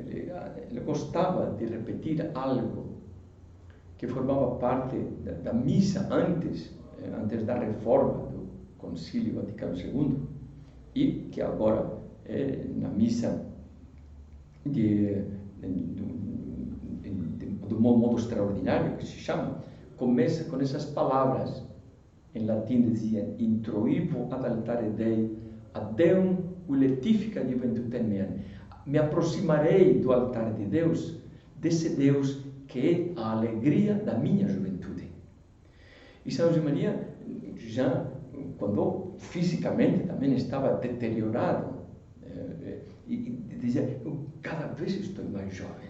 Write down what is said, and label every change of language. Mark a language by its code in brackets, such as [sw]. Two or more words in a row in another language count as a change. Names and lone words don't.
[pt] Ele gostava de repetir algo que formava parte da missa antes da reforma do Concílio Vaticano II e que agora na missa do modo extraordinário que se chama, começa com essas palavras. Em latim dizia: [la] introivo ad altare Dei, ad Deum uletifica juventutem meam. [pt] Me aproximarei do altar de Deus, desse Deus que é a alegria da minha juventude. E São José Maria, já quando fisicamente também estava deteriorado, e dizia: eu cada vez estou mais jovem.